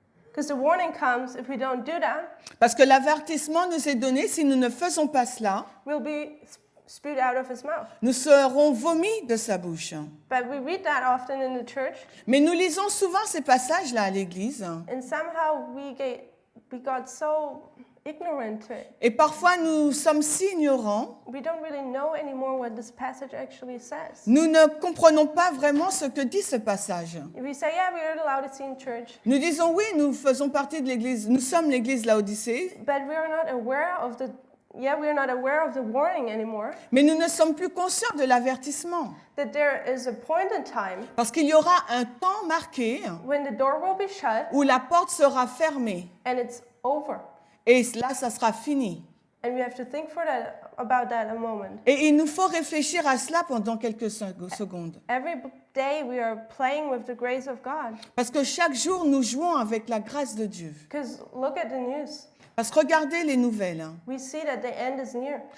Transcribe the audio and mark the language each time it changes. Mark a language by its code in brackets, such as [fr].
[en] Because the warning comes if we don't do that, [fr] Parce que l'avertissement nous est donné, si nous ne faisons pas cela, [en] we'll be spewed out of his mouth. [fr] nous serons vomis de sa bouche. [en] But we read that often in the church, [fr] Mais nous lisons souvent ces passages-là à l'église. [en] and somehow we got so ignorant to it. [fr] Et parfois, nous sommes si ignorants, [en] We don't really know anymore what this passage actually says. [fr] nous ne comprenons pas vraiment ce que dit ce passage. [en] We say, yeah, we're the Laodicean church, [fr] Nous disons oui, nous faisons partie de l'église, nous sommes l'église Laodicée, [en] but we're not aware of the warning anymore, [fr] mais nous ne sommes plus conscients de l'avertissement. [en] that there is a point in time [fr] Parce qu'il y aura un temps marqué [en] when the door will be shut [fr] où la porte sera fermée. [en] and it's over. [fr] Et là, ça sera fini. [en] And we have to think about that a moment. [fr] Et il nous faut réfléchir à cela pendant quelques secondes. [en] Every day we are playing with the grace of God. [fr] Parce que chaque jour, nous jouons avec la grâce de Dieu. [en] Because look at the news. [fr] Parce que regardez les nouvelles. [en] We see that the end is near.